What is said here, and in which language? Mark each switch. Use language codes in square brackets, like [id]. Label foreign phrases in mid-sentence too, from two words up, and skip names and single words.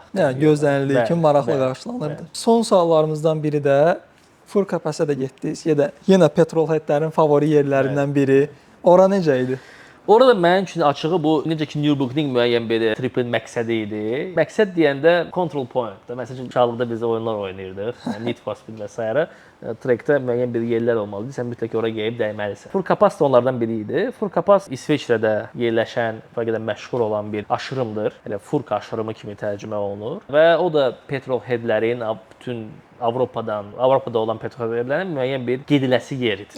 [az] Yəni gözlənildiyi kimi maraqla qarşılanırdı. Son suallarımızdan biri də Furkapasa da getdiniz. Yenə petrolheadlərin favori yerlərindən biri. Ora necə idi? Orada mənim üçün açığı bu necə ki Nürburgring müəyyən bir tripin məqsədi idi. Məqsəd deyəndə [en] control point. [az] Məsələn, uşaqlıqda biz oyunlar oynayırdıq. Need for Speed və s. Trekdə müəyyən bir yerlər olmalıdır. Sən mütləq ora gəlib dəyməlisən. Furkapas da onlardan biri idi. Furkapas İsveçrədə yerləşən, fərqədən məşhur olan bir aşırımdır. Elə Furka aşırımı kimi tərcümə olunur və o da petrolheadlərin bütün Avropada olan petrolheadlərin müəyyən bir gediləsi yeridir.